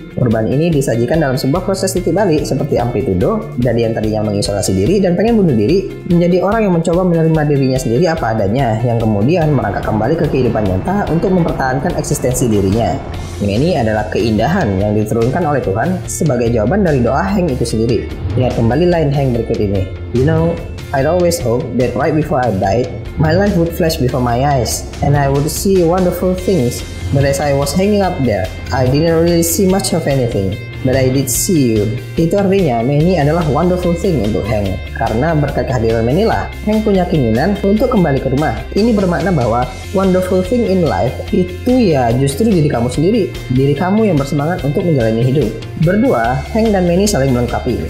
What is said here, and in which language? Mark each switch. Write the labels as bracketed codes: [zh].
[id] Korban ini disajikan dalam sebuah proses titik balik seperti Amplitudo, dari yang tadinya mengisolasi diri dan pengen bunuh diri, menjadi orang yang mencoba menerima dirinya sendiri apa adanya, yang kemudian merangkak kembali ke kehidupan nyata untuk mempertahankan eksistensi dirinya. Ini adalah keindahan yang diturunkan oleh Tuhan sebagai jawaban dari doa Hank itu sendiri. Lihat kembali line Hank berikut ini. [en] You know, I'd always hope that right before I died, my life would flash before my eyes, and I would see wonderful things. But as I was hanging up there, I didn't really see much of anything. But I did see you. [id] Itu artinya Manny adalah [en] wonderful thing [id] untuk Hank. Karena berkat kehadiran Manny lah, Hank punya keinginan untuk kembali ke rumah. Ini bermakna bahwa [en] wonderful thing in life [id] itu ya justru diri kamu sendiri. Diri kamu yang bersemangat untuk menjalani hidup. Berdua, Hank dan Manny saling melengkapi.